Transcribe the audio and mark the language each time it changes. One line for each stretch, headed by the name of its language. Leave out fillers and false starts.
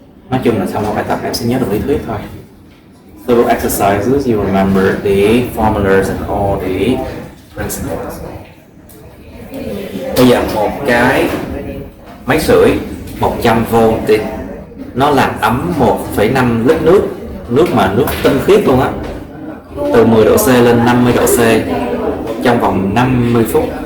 Vietnamese: Nói chung là sau một bài tập em sẽ nhớ được lý thuyết thôi.
English: Through exercises, you remember the formulas and all the principles.
Vietnamese: Bây giờ một cái máy sưởi 100V thì nó làm ấm 1,5 lít nước, nước tinh khiết luôn á, từ 10 độ C lên 50 độ C trong vòng 50 phút.